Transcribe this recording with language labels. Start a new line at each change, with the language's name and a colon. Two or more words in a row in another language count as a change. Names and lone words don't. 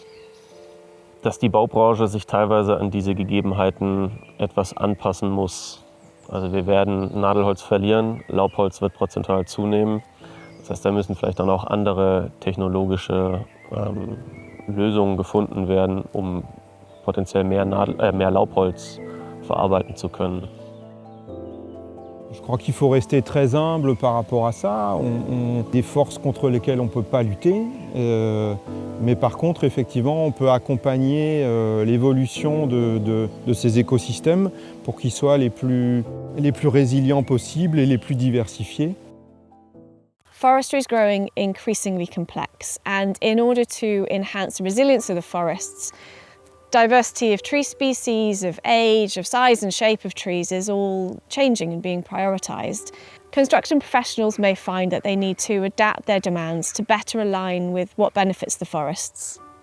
German: Dass die Baubranche sich teilweise an diese Gegebenheiten etwas anpassen muss. Also wir werden Nadelholz verlieren, Laubholz wird prozentual zunehmen. Das heißt, da müssen vielleicht dann auch andere technologische Lösungen gefunden werden, um potenziell mehr Laubholz verarbeiten zu können.
French: Je crois qu'il faut rester très humble par rapport à ça. On des forces contre lesquelles on ne peut pas lutter. Mais par contre, effectivement, on peut accompagner l'évolution de ces écosystèmes pour qu'ils soient les plus résilients possibles et les plus diversifiés.
English: Forestry is growing increasingly complex, and in order to enhance the resilience of the forests, diversity of tree species, of age, of size and shape of trees is all changing and being prioritised. Construction professionals may find that they need to adapt their demands to better align with what benefits the forests.